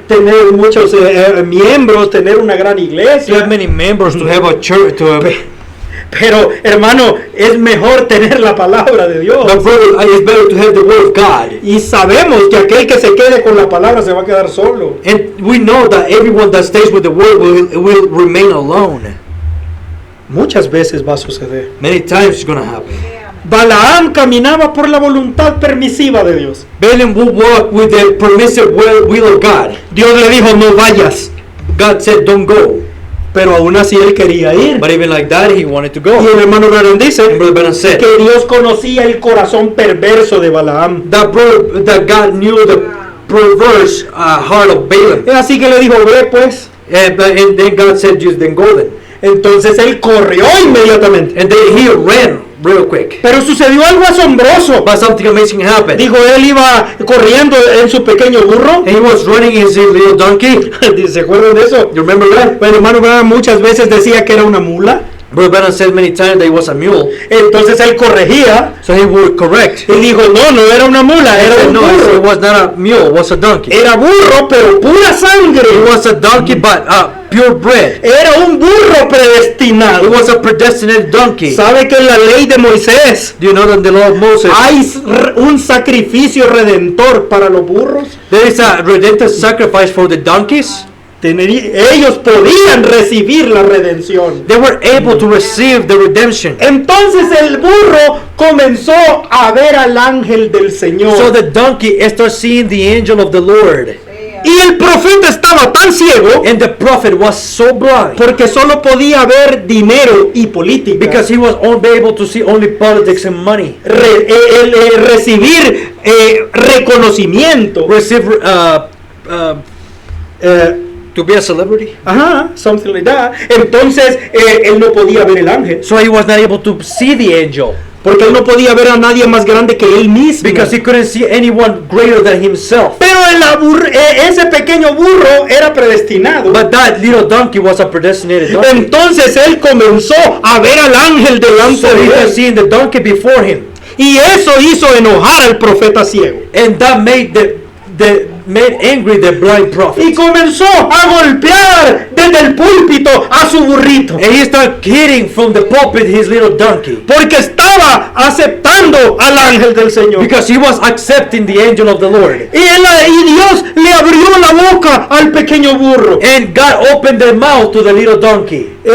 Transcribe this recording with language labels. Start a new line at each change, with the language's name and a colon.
Spanish: Tener muchos miembros, tener una gran
English: To have
Spanish: iglesia.
English: many members, to have a church, to have.
Spanish: Pero, hermano, es mejor tener la palabra de Dios.
English: But brother, it's better to have the word of God.
Spanish: Y sabemos que aquel que se quede con la palabra se va a quedar solo.
English: And we know that everyone that stays with the word will remain alone.
Spanish: Muchas veces va a suceder.
English: Many times it's going to happen.
Spanish: Balaam caminaba por la voluntad permisiva de Dios.
English: Balaam will walk with the permissive will of God.
Spanish: Dios le dijo, no vayas.
English: God said, don't go.
Spanish: Pero aún así él quería ir.
English: But even like that, he wanted to
Spanish: Y
English: go.
Spanish: el hermano Branham dice
English: And Brother Branham said
Spanish: que Dios conocía el corazón perverso de Balaam.
English: that God knew the perverse heart of Balaam.
Spanish: Así que le dijo, ve pues.
English: And then God said, just then go then.
Spanish: Entonces él corrió inmediatamente.
English: And then he ran real quick.
Spanish: Pero sucedió algo asombroso.
English: But something amazing happened.
Spanish: Dijo, él iba corriendo en su pequeño burro.
English: And he was running his little donkey.
Spanish: ¿Se acuerdan de eso?
English: You remember that?
Spanish: Bueno, hermano Branham muchas veces decía que era una mula.
English: Brother Branham said many times that he was a mule.
Spanish: Entonces él corregía
English: So he would correct.
Spanish: y dijo, no era una mula,
English: He
Spanish: era
English: said,
Spanish: un
English: no, it
Spanish: burro.
English: was not a mule, it was a donkey. It
Spanish: Era burro, pero pura sangre.
English: was a donkey, but purebred.
Spanish: Era un burro
English: It
Spanish: predestinado.
English: was a predestinated donkey.
Spanish: ¿Sabe que en la ley de Moisés
English: Do you know that in the law of Moses,
Spanish: hay un sacrificio redentor para los burros?
English: there is a redemptive sacrifice for the donkeys?
Spanish: Ellos podían recibir la redención.
English: They were able to receive the redemption.
Spanish: Entonces el burro comenzó a ver al ángel del Señor.
English: So the donkey started seeing the angel of the Lord.
Spanish: Y el profeta estaba tan ciego
English: And the prophet was so blind
Spanish: porque solo podía ver dinero y política.
English: because he was only able to see only politics and money.
Spanish: Recibir reconocimiento.
English: Receive Eh, to be a celebrity. Ajá, something like that.
Spanish: Entonces él no podía ver el ángel
English: So he was not able to see the angel
Spanish: porque él no podía ver a nadie más grande que él mismo.
English: because he couldn't see anyone greater than himself.
Spanish: Pero ese pequeño burro era predestinado.
English: But that little donkey was a predestinated donkey.
Spanish: Entonces él comenzó a ver al ángel delante
English: So he
Spanish: de
English: was
Spanish: él.
English: seeing the donkey before him.
Spanish: Y eso hizo enojar al profeta ciego.
English: And that made made angry the blind prophet.
Spanish: Y comenzó a golpear desde el púlpito a su burrito.
English: And he started hitting from the pulpit his little donkey.
Spanish: Porque estaba aceptando al ángel del Señor.
English: Because he was accepting the angel of the Lord.
Spanish: Y Dios le abrió la boca al pequeño burro.
English: And God opened the mouth to the little donkey.